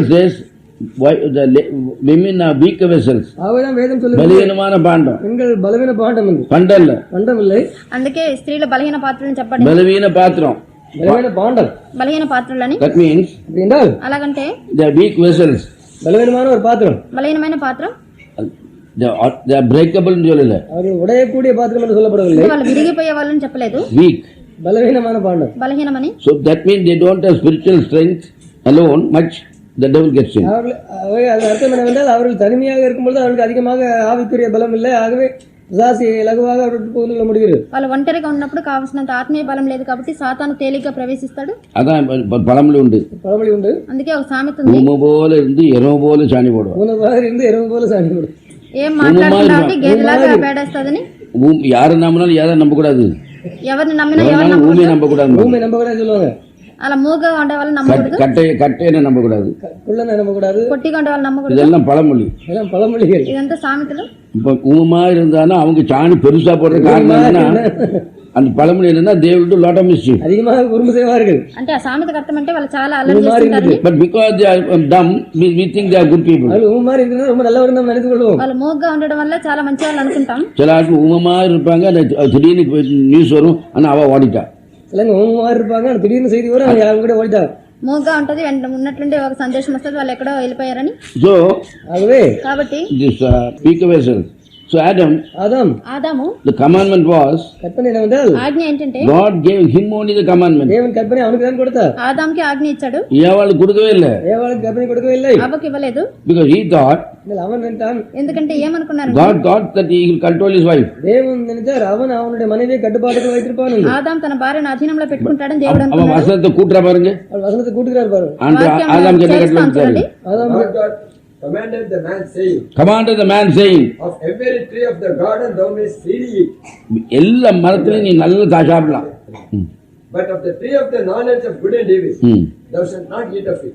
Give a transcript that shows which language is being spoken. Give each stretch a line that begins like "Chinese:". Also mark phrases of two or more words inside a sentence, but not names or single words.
Telugu: ఉపయోగించుకుంటాడు.
English: says the women are weak vessels.
Tamil: ஆகவேதான் வேதம் சொல்லுகிறது, பலவீனமான பாண்டம், பெண்கள் பலவீன பாண்டம் என்று. பண்டல்ல, பண்டம் இல்லை,
Telugu: అందుకే స్త్రీల బలహీన పాత్రలను చెప్పండి,
Tamil: பலவீன பாத்திரம். பலவீன பாண்டம்.
Telugu: బలహీన పాత్రలని.
English: That means
Tamil: அப்படி என்றால்
Telugu: అలాగంటే
English: they are weak vessels.
Tamil: பலவீனமான ஒரு பாத்திரம்,
Telugu: బలహీనమైన పాత్రం,
English: They are breakable
Tamil: ன்னு சொல்லல, அவர்கள் உடையக்கூடிய பாத்திரம் என்று சொல்லப்படவில்லை,
Telugu: వాళ్ళు విరిగిపోయే వాళ్ళని చెప్పలేదు,
English: weak.
Tamil: பலவீனமான பாண்டம்.
Telugu: బలహీనమని.
English: So that means they don't have spiritual strength alone much, the devil gets in.
Tamil: அது அர்த்தம் என்னவென்றால், அவர்கள் தனிமையாக இருக்கும்பொழுது அவர்களுக்கு அதிகமாக ஆவிக்குரிய பலம் இல்லை, ஆகவே பிசாசு லகுவாக அவர்களுக்கு புகுந்து கொள்ள முடிகிறது.
Telugu: వాళ్ళు ఒంటరిగా ఉన్నప్పుడు కావాల్సినంత ఆత్మీయ బలం లేదు కాబట్టి సాతాను తేలిగ్గా ప్రవేశిస్తాడు.
Tamil: அதான் பழமொழி உண்டு, பழமொழி உண்டு,
Telugu: అందుకే ఒక సామెత ఉంది,
Tamil: ஊமை போல இருந்து இரவு போல சாணி போடுவான். உணவாக இருந்து இரவு போல சாணி போடும்.
Telugu: ఏం మాట్లాడుతున్నావు గేదెలాగా పేడేస్తుందని.
Tamil: யாரை நம்பினாலும் யாரை நம்பக்கூடாது,
Telugu: ఎవరిని నమ్మినా ఎవరిని
Tamil: ஊமையை
Telugu: నమ్మకూడదు.
Tamil: நம்பக்கூடாது, பூமி நம்பக்கூடாது சொல்லுவாங்க,
Telugu: అలా మూగా ఉండే వాళ్ళని నమ్మకూడదు,
Tamil: கட்டையை நம்பக்கூடாது, குள்ளனை நம்பக்கூடாது,
Telugu: పొట్టిగా ఉండే వాళ్ళని నమ్మకూడదు.
Tamil: இதெல்லாம் பழமொழி. இதெல்லாம் பழமொழிகள்.
Telugu: ఇదంతా సామెతలు.
Tamil: இப்ப ஊமா இருந்தாலும் அவங்க சாணி பெருசா போடுற காரணம் என்னன்னா, அந்த பழமொழி என்னன்னா
English: they will do lot of mischief.
Tamil: அதிகமாக குறும்பு செய்வார்கள்.
Telugu: అంటే ఆ సామెతకు అర్థం అంటే వాళ్ళు చాలా అల్లరి చేస్తుంటారని.
English: But because they are dumb, we think they are good people.
Tamil: அது ஊமாரி இருக்கிறது ரொம்ப நல்லவர் நம்ம நினைத்துக் கொள்வோம்.
Telugu: వాళ్ళు మూగ్గా ఉండడం వల్ల చాలా మంచి వాళ్ళు అనుకుంటాం.
Tamil: சில ஆட்கள் ஊமமா இருப்பாங்க, திடீர்னு நியூஸ் வரும், ஆனா அவ ஓடிட்டா. சிலங்க ஊமாரி இருப்பாங்க, திடீர்னு செய்தி வரும், அவங்க யாரும் கூட ஓடிட்டாங்க.
Telugu: మూగ్గా ఉంటది, ఉన్నట్లుండి ఒక సందేశం వస్తుంది వాళ్ళు ఎక్కడో వెళ్ళిపోయారని.
English: So
Tamil: ஆகவே
Telugu: కాబట్టి
English: this weak vessels. So
Telugu: ఆదాము
English: the commandment was,
Tamil: கற்பனை என்னவென்றால்,
Telugu: ఆజ్ఞ ఏంటంటే
English: God gave him only the commandment.
Tamil: தேவன் கற்பனை அவனுக்கு தான் கொடுத்தார்,
Telugu: ఆదాంకి ఆజ్ఞ ఇచ్చాడు,
Tamil: ஏவாளுக்கு கொடுக்கவே இல்லை. ஏவாளுக்கு கற்பனை கொடுக்கவில்லை,
Telugu: అవ్వకి ఇవ్వలేదు.
English: Because he thought,
Tamil: அவன் நினைத்தான்,
Telugu: ఎందుకంటే ఏమనుకున్నారు,
English: God thought that he will control his wife.
Tamil: தேவன் நினைத்தார் அவன் அவனுடைய மனைவியை கட்டுப்பாட்டுக்கு வைத்திருப்பான் என்று.
Telugu: ఆదాం తన భార్యను అధీనంలో పెట్టుకుంటాడని దేవుడు
Tamil: அவன்
Telugu: అనుకున్నాడు.
Tamil: வசனத்தை கூட்டுற பாருங்க, அவர் வசனத்தை கூட்டுகிறார் பாரு. ஆதாம் கேட்ட கட்டளை
Telugu: చూడండి.
Tamil: அதான்
English: God commanded the man saying, commanded the man saying, of every tree of the garden thou mayst freely eat,
Tamil: எல்லா மரத்திலையும் நீ நல்லா சாப்பிடலாம்,
English: but of the tree of the knowledge of good and evil thou shalt not eat of it.